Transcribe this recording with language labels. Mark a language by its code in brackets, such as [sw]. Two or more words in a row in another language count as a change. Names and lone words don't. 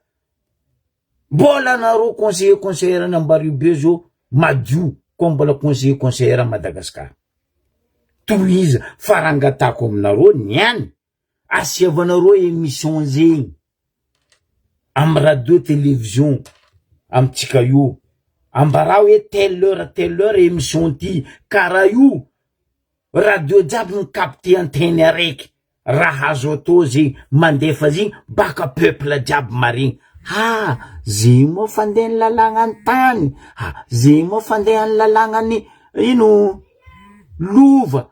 [mg] Mbola anareo conseillère ny Ambaribe zao madio, ko mbola conseillère Madagasikara. Toiza, farangatako aminareo niany. Asiavanareo émission zegny. Am [fr] radio télévision. [mg] Amtsika io ambara hoe [fr] telle heure émission [mg] ty kara io radio jiaby ny capté anteny araiky raha azo atao zay mandefa zigny baka peuple jiaby marigny. Zay moa fandeha ny lalàgnany tany. Zay moa fandeha ny lalàgnany ino lova.